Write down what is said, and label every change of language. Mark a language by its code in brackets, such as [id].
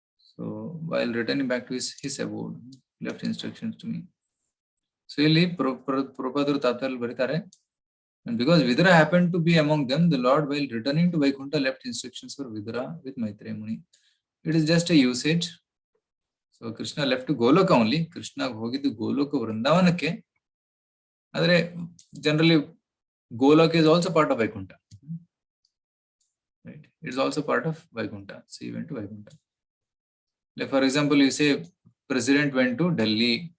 [en] So while returning back to his abode left instructions to me. [kn] So ಇಲ್ಲಿ ಪ್ರಭುಪಾದರು ತಾತ್ಪರ್ಯ ಬರೀತಾರೆ, [en] and because Vidura happened to be among them, the Lord, while returning to Vaikuntha, left instructions for Vidura with Maitreya Muni. It is just a usage. So Krishna left to Goloka only. [kn] Krishna ಹೋಗಿದ್ದು ಗೋಲೋಕ ವೃಂದಾವನಕ್ಕೆ. [en] ಆದರೆ generally Goloka is also part of Vaikuntha. Right? It is also part of Vaikuntha. So he went to Vaikuntha. Like for example, you say President went to Delhi.